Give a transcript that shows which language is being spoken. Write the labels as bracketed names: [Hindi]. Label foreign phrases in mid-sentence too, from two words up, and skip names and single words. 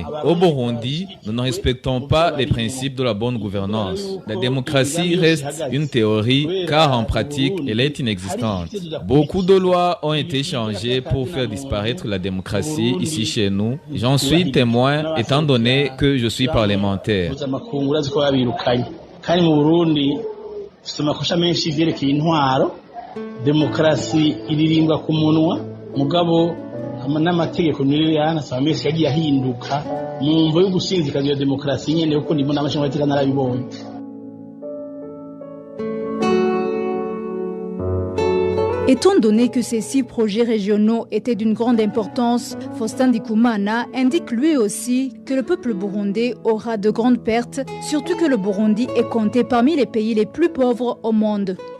[French] Au Burundi, nous ne respectons pas les principes de la bonne gouvernance. La démocratie reste une théorie car en pratique, elle est inexistante. Beaucoup de lois ont été changées pour faire disparaître la démocratie ici chez nous. J'en suis témoin étant donné que je suis parlementaire. [Rundi] Demokarasi iririmbwa ku munwa mugabo n'amategeko niyo yanasaba mesi yagiye ahinduka mu mvo yo gusinzikaza iyo demokarasi nyene uko ndimo n'amashinga y'amategeko narabibonye. [French] Étant donné que ces 6 projets régionaux étaient d'une grande importance, Faustin Ndikumana indique lui aussi que le peuple burundais aura de grandes pertes, surtout que le Burundi est compté parmi les pays les plus pauvres au monde.